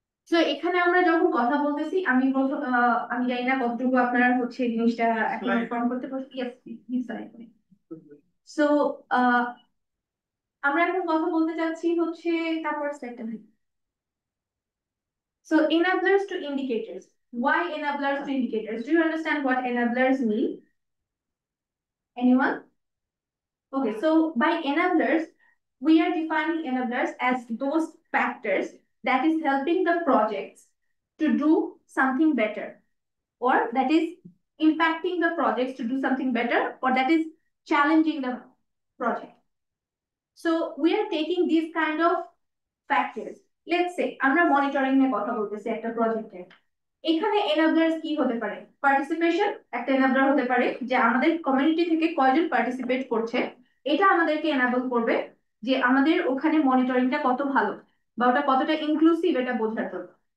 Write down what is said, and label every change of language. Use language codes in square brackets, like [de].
[bn] So এখানে আমরা যখন কথা বলতেছি, আমি জানি না কতটুকু আপনারা হচ্ছে জিনিসটা এখন ফর্ম করতে পারছি। [en] yes please [bn] সো আমরা এখন কথা বলতে যাচ্ছি হচ্ছে তারপর স্লাইডটা। [en] So enablers to indicators. Why enablers to indicators? Do you understand what enablers mean? Anyone? Okay, so by enablers, we are defining enablers as those factors that is helping the projects to do something better, or that is impacting the projects to do something better, or that is challenging the project. So we are taking these kind of factors. Let's say [bn] আমরা monitoring নিয়ে কথা বলতেছি একটা প্রজেক্টে, এখানে এনাবলার্স কি হতে পারে? পার্টিসিপেশন একটা এনাবলার হতে পারে, যে আমাদের কমিউনিটি থেকে কয়জন পার্টিসিপেট করছে এটা আমাদেরকে এনাবল করবে যে আমাদের ওখানে মনিটরিংটা কত ভালো বা ওটা কতটা ইনক্লুসিভ এটা বোঝার জন্য।